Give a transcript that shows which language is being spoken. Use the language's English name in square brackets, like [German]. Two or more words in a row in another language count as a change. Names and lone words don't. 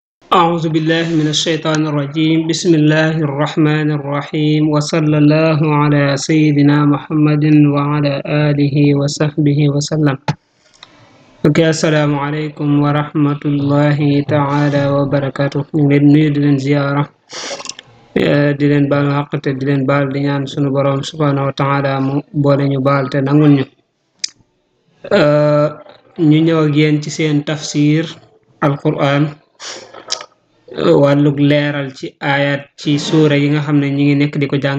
[Arabic] أعوذ بالله من الشيطان الرجيم بسم الله الرحمن الرحيم وصلى الله على سيدنا محمد وعلى آله وصحبه وسلم. السلام عليكم ورحمة الله تعالى وبركاته. [Wolof] nuyu di leen ziyaara di leen baal xaq te di leen baal di ñaan sunu borom [Arabic] سبحانه وتعالى [Wolof] mu boole ñu baal te nangul ñu. ñu ñëw ak yéen ci seen [Arabic] تفسير القرآن [Wolof] wàllug leeral ci ayat ci suura yi nga xam ne ñi ngi nekk di ko jàng.